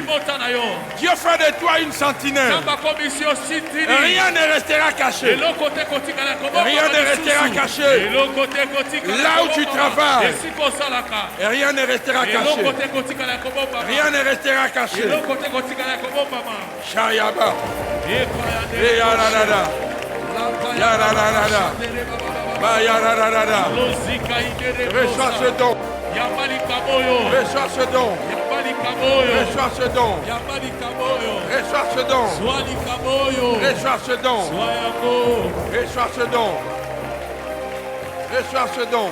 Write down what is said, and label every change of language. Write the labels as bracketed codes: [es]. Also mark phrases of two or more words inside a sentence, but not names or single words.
[fr] Dieu fait de toi une sentinelle. Rien ne restera caché. Rien ne restera caché. Là où tu travailles, rien ne restera caché. Rien ne restera caché. Shayaba. Yararara. Yararara. Bayararara. Reçois ce don. Reçois ce don. Reçois ce don. Reçois ce don. Reçois ce don. Reçois ce don. Reçois ce don.